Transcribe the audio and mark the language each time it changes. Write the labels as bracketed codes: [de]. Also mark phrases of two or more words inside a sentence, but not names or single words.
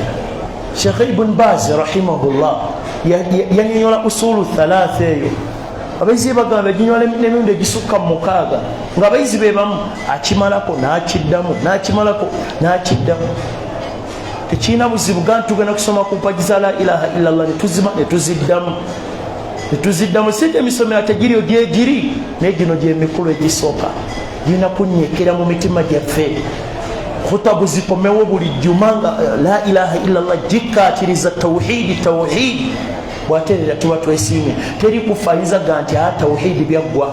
[lg] Sheikh Ibn Baz rahimahullah yanyola [ar] الأصول الثلاثة [lg] eyo abayizi bagamba ginyola n'emirundi egisukka 6 ng'abayizi be bamu akimalako n'akiddamu n'akimalako n'akiddamu. Tekirina buzibu ga tugenda kusoma ku mpaji za [ar] لا إله إلا الله [lg] ne tuziddamu sente emisomero tegiriyo gyegiri naye gino gyemikulu egisooka girina kunyekera mu mitima gyaffe. Khutabu zikomewo buli juma nga [ar] لا إله إلا الله [lg] gikkaatiriza tawhidi bwaterera tuba twesiimye teri kufaanyizaga nti tawhidi byaggwa.